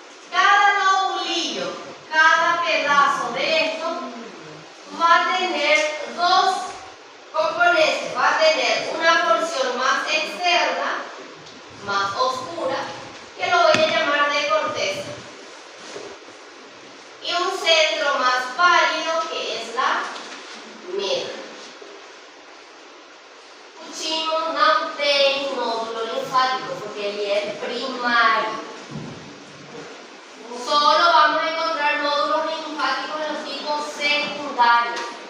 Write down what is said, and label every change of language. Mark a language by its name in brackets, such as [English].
[Spanish] Cada lobulillo, cada pedazo de esto va a tener dos componentes. Va a tener una porción más externa, más oscura, que lo voy a llamar de corteza, y un centro más pálido que es la médula. [Portuguese] O timo não tem nódulo linfático porque ele é primário. [Spanish] Solo vamos a encontrar nódulos linfáticos en los tipos secundarios.